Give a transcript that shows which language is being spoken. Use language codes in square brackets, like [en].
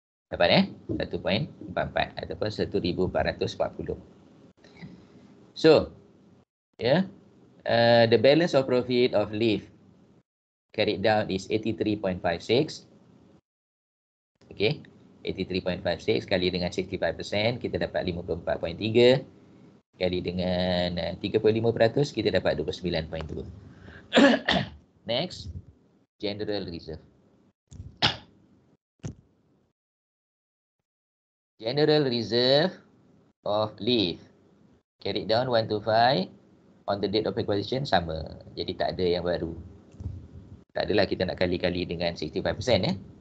[ms] Dapat 1.44 ataupun 1,440. [en] So, the balance of profit of leave carried down is 83.56. [ms] Okay, 83.56 kali dengan 65% kita dapat 54.3. Kali dengan 35% kita dapat 29.2. [en] Next, general reserve. General reserve of leave carried down 125 on the date of acquisition sama. [ms] Jadi tak ada yang baru. Tak adalah kita nak kali-kali dengan 65%.